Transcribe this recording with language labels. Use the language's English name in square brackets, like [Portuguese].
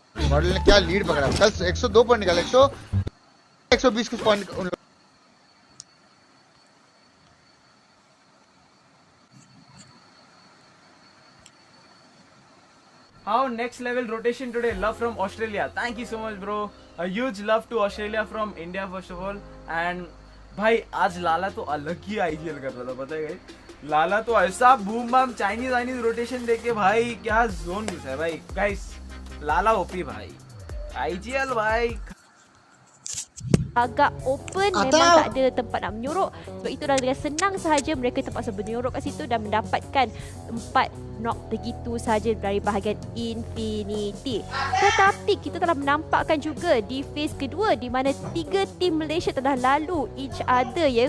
[Hindi] Model ने क्या lead पकड़ा? कल 102 पॉइंट निकाले, 120 कुछ point. [English] How next level rotation today? Love from Australia. Thank you so much, bro. A huge love to Australia from India first of all. [Hindi] And भाई आज लाला तो अलग ही आईजीएल कर रहा था, पता है गाइस. लाला तो ऐसा बूम बम चाइनीज रोटेशन देके भाई क्या जोन घुसा है भाई. गाइस लाला ओपी भाई, आईजीएल भाई. [Malay] Agak open, memang tak ada tempat nak menyorok. Sebab itu dengan senang sahaja mereka terpaksa menyorok kat situ dan mendapatkan 4 knock begitu sahaja dari bahagian Infinity. Tetapi kita telah menampakkan juga di phase kedua di mana 3 tim Malaysia telah lalu [English] each other, [Malay] ya.